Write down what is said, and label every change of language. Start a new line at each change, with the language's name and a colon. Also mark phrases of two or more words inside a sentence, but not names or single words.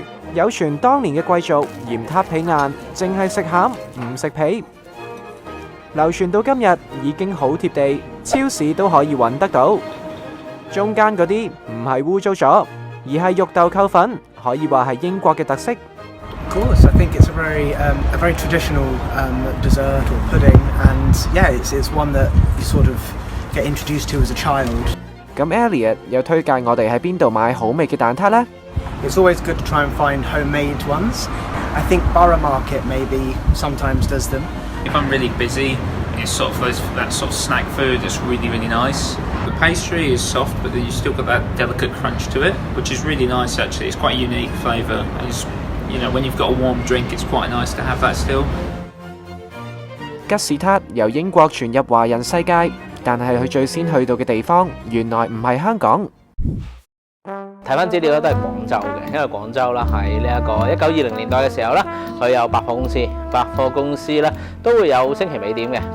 Cantonese: 有傳當年嘅貴族嫌撻皮硬，淨係食餡唔食皮。流傳到今日已經好貼地，超市都可以揾得到。中間嗰啲唔係污糟咗，而係肉豆蔻粉，可以話係英國嘅特色。
English: Of course, I think it's a very traditional dessert or pudding, and yeah, it's one that you sort of get introduced to as a child.
Cantonese: 咁 Elliot 又推介我哋喺邊度買好味嘅蛋撻呢？
English: It's always good to try and find homemade ones. I think Borough Market maybe sometimes does them. If I'm really busy, it's sort of that sort of snack food that's really, really nice. The pastry is soft, but then you still got that delicate crunch to it, which is really nice actually. It's quite a unique flavour. It's, you know, when you've got a warm drink, it's quite nice to have that still.
Cantonese: 吉士撻由英國傳入華人世界，但係佢最先去到嘅地方，原來唔係香港。睇翻資料咧都係廣州嘅，因為廣州啦喺呢一個1920年代嘅時候咧，佢有百貨公司咧都會有星期尾點嘅。